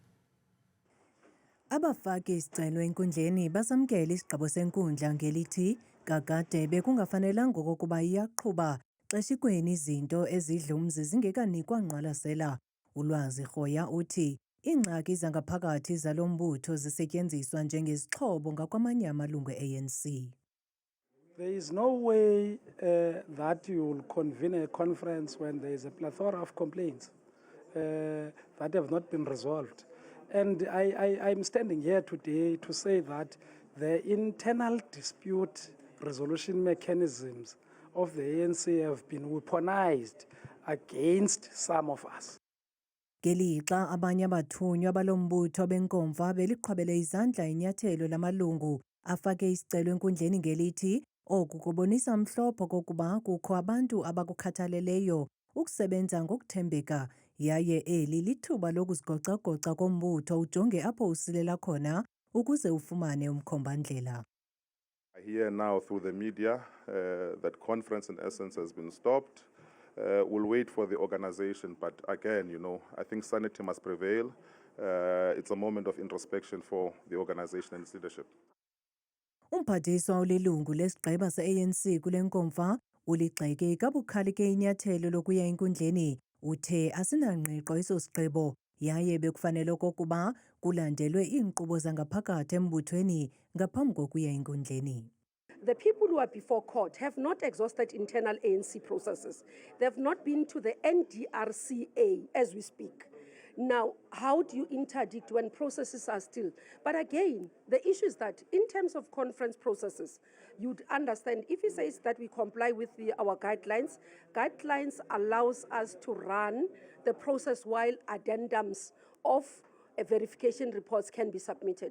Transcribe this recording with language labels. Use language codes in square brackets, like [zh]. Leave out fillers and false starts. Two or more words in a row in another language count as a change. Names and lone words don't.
[xh] Abafaki isicelo enkundleni basamkela isigqibo senkundla ngelithi kakade bekungafanelanga okokuba iyaqhuba xeshikweni izinto ezidlumzi zingekanikwa ngqwalasela. Ulwazi Rhoya uthi iingxaki zangaphakathi zalo mbutho zisetyenziswa njengezixhobo ngakwamanye amalungu e-ANC. [en] There is no way that you will convene a conference when there is a plethora of complaints that have not been resolved. And I'm standing here today to say that the internal dispute resolution mechanisms of the ANC have been weaponized against some of us. [xh] Ngelixa abanye abathunywa balombutho benkomfa beliqhwabele izandla inyathelo lamalungu afake isicelo enkundleni ngelithi oku kubonisa mhlopho kokuba kukho abantu abakukhathaleleyo ukusebenza ngokuthembeka yaye eli lithuba lokuzigoca-goca kombutho ujonge apho usilela khona ukuze ufumane umkhombandlela. [en] I hear now through the media that conference in essence has been stopped. We'll wait for the organization, but again, I think sanity must prevail. It's a moment of introspection for the organization and its leadership. [xh] Umphathiswa olilungu lesigqeba se-ANC kule nkomfa uligxeke kabukhali ke inyathelo lokuya enkundleni uthe asinangqiqo eso sigqibo yaye bekufanele okokuba kulandelwe iinkqubo zangaphakathi embuthweni ngaphambi kokuya enkundleni. [en] The people who are before court have not exhausted internal ANC processes. They have not been to the NDRCA as we speak. Now, how do you interdict when processes are still? But again, the issue is that in terms of conference processes, you'd understand if he says that we comply with our guidelines, guidelines allows us to run the process while addendums of verification reports can be submitted.